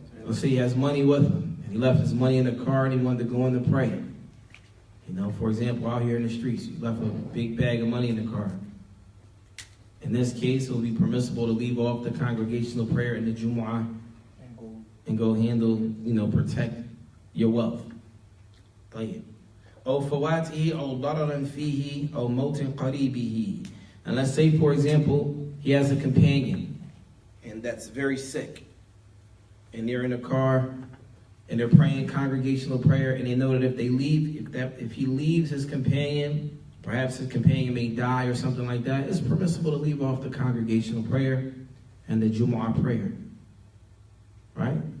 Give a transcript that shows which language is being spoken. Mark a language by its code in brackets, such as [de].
[en] Let's say he has money with him, and he left his money in the car, and he wanted to go in to pray. You know, for example, out here in the streets, he left a big bag of money in the car. In this case, it will be permissible to leave off the congregational prayer in the Jumu'ah and go handle, protect your wealth. [ar] طيب. أو فواته أو ضرر فيه أو موت قريبه. [en] And let's say, for example, he has a companion, and that's very sick, and they're in a car, and they're praying congregational prayer, and they know that if they leave, if he leaves his companion, perhaps his companion may die or something like that, it's permissible to leave off the congregational prayer and the Jumu'ah prayer. Right?